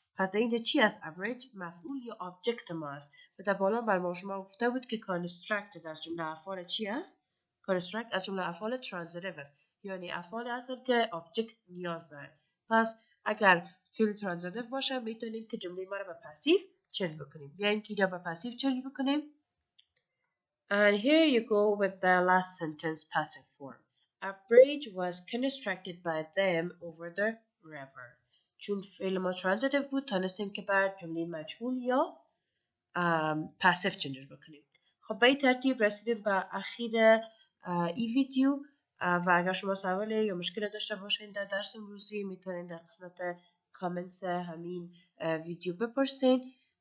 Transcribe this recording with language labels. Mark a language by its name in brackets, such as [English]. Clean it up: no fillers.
[Persian] پس در اینجا چی است؟ a bridge مفعول یا object ما است و در بالا بر ما شما گفته بود که constructed از جمله افعال چی است؟ construct از جمله افعال transitive است، یعنی افعال هستند که object نیاز دارند. پس اگر فعل transitive باشه میتونیم که جمله ما رو به پسیو چنج بکنیم. بیاین که به پسیو چنج بکنیم. [English] And here you go with the last sentence passive form. A bridge was constructed by them over the river. [Persian] چون فعل ما transitive بود تانستیم که بعد جمله مجهول یا پاسیو چنجش بکنیم. خب به این ترتیب رسیدیم به اخیر ای ویدیو و اگر شما سوال یا مشکل داشته باشین در درس امروزی میتونین در قسمت کامنتس همین ویدیو بپرسین.